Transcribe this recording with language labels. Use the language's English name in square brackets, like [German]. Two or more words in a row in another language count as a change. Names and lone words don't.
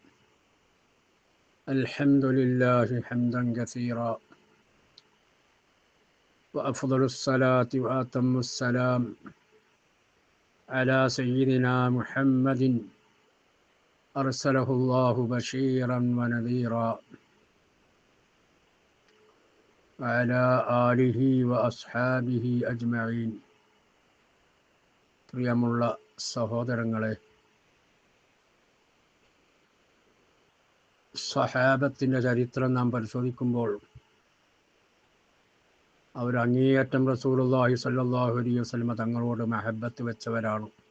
[Arabic] الحمد لله حمدا كثيرا، وأفضل الصلاة وأتم السلام على سيدنا محمد أرسله الله بشيرا ونذيرا، وعلى آله وأصحابه أجمعين. [Malayalam] പ്രിയമുള്ള സഹോദരങ്ങളെ, സഹാബത്തിൻ്റെ ചരിത്രം നാം പരിശോധിക്കുമ്പോൾ അവർ അങ്ങേയറ്റം [Arabic] رسول الله صلى الله عليه وسلم [Malayalam] തങ്ങളോട് മഹബത്ത് വെച്ചവരാണ്.